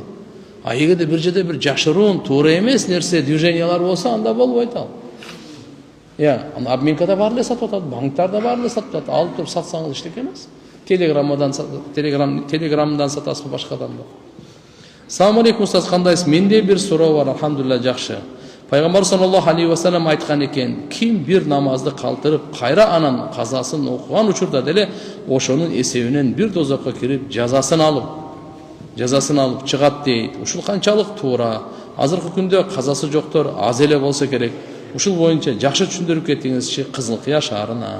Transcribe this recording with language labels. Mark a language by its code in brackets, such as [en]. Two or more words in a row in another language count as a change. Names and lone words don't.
[ky] Эгерде бир жерде бир жашыруун, туура эмес нерсе, движениялар болсо, анда болбойт ал. Аны обменкада баары эле сатып атат, банктарда баары эле сатып атат. Алып туруп сатсаңыз эчтеке эмес. Телеграмдан сатасызбы, башкаданбы? [ar] السلام عليكم أستاذ, кандайсыз? [ky] Менде бир суроо бар, алхамдулилlah жакшы. Пайгамбар [ar] صلى الله عليه وسلم [ky] айткан экен, ким бир намазды калтырып, кайра анан казасын окуган учурда деле ошонун эсебинен бир дозокко кирип, жазасын алып чыгат дейт. Ушул канчалык туура? Азыркы күндө казасы жоктор аз эле болсо керек. Ушул боюнча жакшы түшүндүрүп кетиңизчи Кызыл Кыя шаарына.